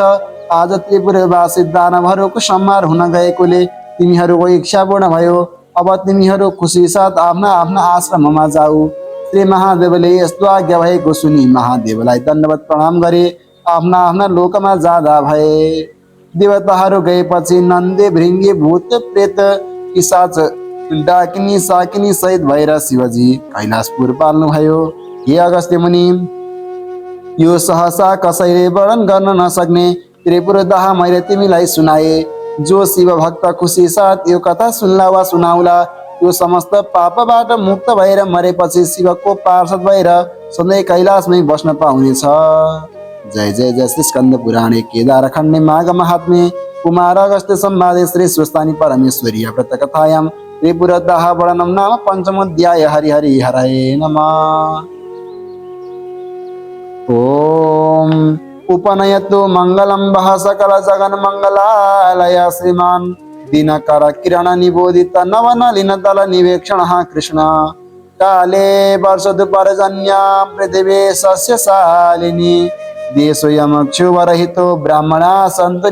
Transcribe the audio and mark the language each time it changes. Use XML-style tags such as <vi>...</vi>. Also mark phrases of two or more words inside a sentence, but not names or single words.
<ne>आज त्रिपुरवासी दानवहरूको संहार हुन गएकोले तिमीहरूको इच्छा पूर्ण भयो। अब तिमीहरू खुसी साथ आफ्ना आफ्ना आश्रममा जाऊ। श्री महादेवले यस्तो आज्ञा भएको सुनि महादेवलाई दण्डवत प्रणाम गरे आफ्ना आफ्ना लोकमा जाँदा भए। देवताहरू गएपछि नन्दे भृङ्गे भूत प्रेत पिशाच डाकिनी साकिनी सहित भएर शिवजी कैलाशपुर पाल्नुभयो। हे अगस्त्य मुनि, यो सहसा कसैले वर्णन गर्न नसक्ने त्रिपुर दाह मैले तिमीलाई सुनाए। जो शिव भक्त खुसी साथ यो कथा सुन्ला वा सुनाउला यो समस्त पापबाट मुक्त भएर मरेपछि शिवको पार्षद भएर सधैँ कैलाशमै बस्न पाउनेछ।</ne> <sa>जय जय जय श्री स्कंद पुराणे केदार खण्डे माघ महात्म्ये कुमार अगस्त्य संवादे श्री स्वस्तानि परमेश्वरी व्रत कथायां त्रिपुर दाह वर्णनम नाम पंचमोऽध्याय। हरि हरि हरये नमः। ओम उपनयतु मंगलम वह सकल जगन मंगलालय श्रीमान दिनकर किरण निबोधित नवनलिन दल निवेक्षण कृष्ण काले वर्षदु पर्जन्या पृथिवी सस्यशालिनी देशोऽयमक्षुवरहितो ब्राह्मणा सन्तु</sa>